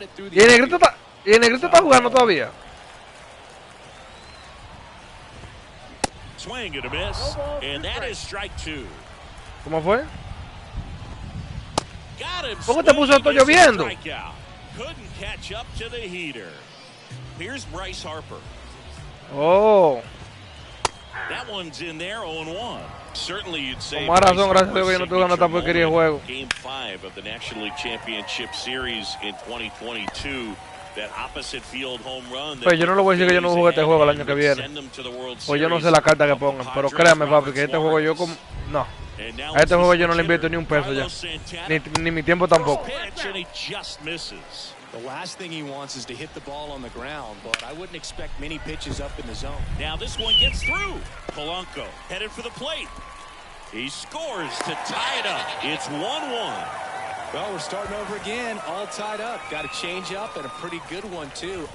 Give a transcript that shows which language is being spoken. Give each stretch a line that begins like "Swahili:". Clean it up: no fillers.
Spanish: Y el negrito está jugando todavía.
English: Swing and a miss, and that is strike two.
Spanish: ¿Cómo fue? ¿Cómo te puso todo lloviendo?
English: Couldn't catch up to the heater. Here's Bryce Harper. Oh. That one's in there, 0-1. Certainly you'd say.
Spanish: Con más razón, gracias a Dios que yo no estoy ganando esta porquería de juego.
English: Game 5 of the National League Championship Series in 2022. That opposite field home run.
Spanish: Pues yo no le voy a decir que yo no juego este juego el año que viene. Pues yo no sé la carta que pongan, pero créame, papi, que este juego yo como no. A este juego yo no le invierto ni un peso ya. Ni mi tiempo tampoco.
English: The last thing he wants is to hit the ball on the ground, but I wouldn't expect many pitches up in the zone. Now this one gets through. Polanco headed for the plate. He scores to tie it up. It's 1-1. Well, we're starting over again, all tied up. Got a change up and a pretty good one, too.